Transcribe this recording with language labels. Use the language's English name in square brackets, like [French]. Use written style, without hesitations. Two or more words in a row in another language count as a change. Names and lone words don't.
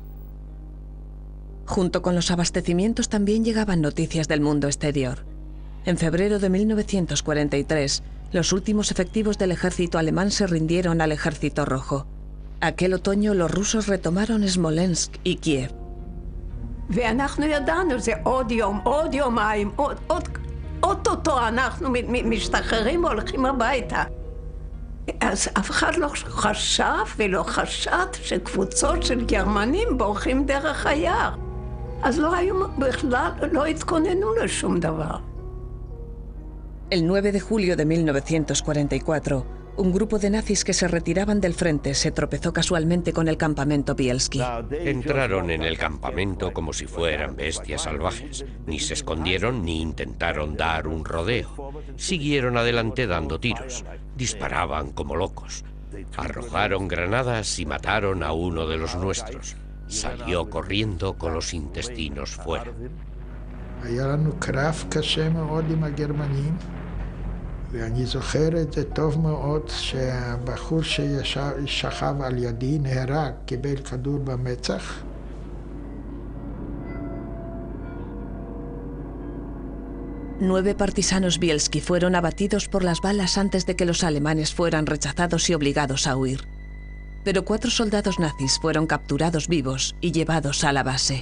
[Spanish] Junto con los abastecimientos también llegaban noticias del mundo exterior. En febrero de 1943, los últimos efectivos del ejército alemán se rindieron al ejército rojo. Aquel otoño los rusos retomaron Smolensk y Kiev. [Hebrew] ואנחנו ידענו, זה עוד יום, עוד יומיים, אוטוטו אנחנו משתחררים והולכים הביתה. אז אף אחד לא חשב ולא חשד שקבוצות של גרמנים בורחים דרך היער. אז לא היו בכלל, לא התכוננו לשום דבר. [Spanish] El 9 de julio de 1944, un grupo de nazis que se retiraban del frente se tropezó casualmente con el campamento Bielski. Entraron en el campamento como si fueran bestias salvajes. Ni se escondieron ni intentaron dar un rodeo. Siguieron adelante dando tiros. Disparaban como locos. Arrojaron granadas y mataron a uno de los nuestros. Salió corriendo con los intestinos fuera. [Hebrew] היה לנו קרב קשה מאוד עם הגרמנים, ואני זוכר את זה טוב מאוד שהבחור ששכב על ידי נהרג, קיבל כדור במצח. [Spanish] Nueve partisanos Bielski fueron abatidos por las balas antes de que los alemanes fueran rechazados y obligados a huir. Pero 4 soldados nazis fueron capturados vivos y llevados a la base.